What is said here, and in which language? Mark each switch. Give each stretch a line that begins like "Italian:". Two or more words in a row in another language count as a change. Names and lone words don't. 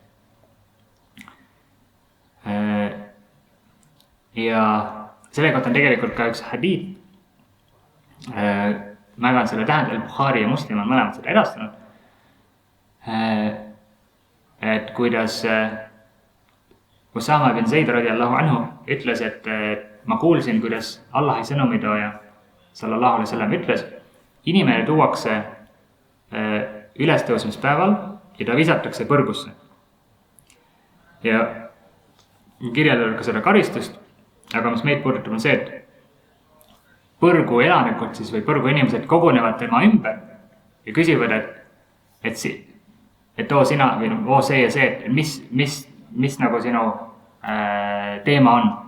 Estonian: Ja selle kohta on tegelikult ka üks hadiid. Mägan selle tähendab, Bukhari ja Muslim on mõlemad seda edastanud. Et kuidas Usama bin Zaid
Arabic: رضي الله عنه
Estonian: ütles, et ma kuulsin, kuidas Allahi sõnumitooja
Arabic: صلى الله عليه وسلم
Estonian: ütles, inimene tuuakse ülestõusmispäeval ja ta visatakse põrgusse. Ja kirjeldab ka seda karistust, aga mis meid puudutab on see, et põrgu elanikud siis või põrgu inimesed kogunevad tema ümber ja küsivad, et oo sina või oo see ja see, et mis nagu sinu teema on.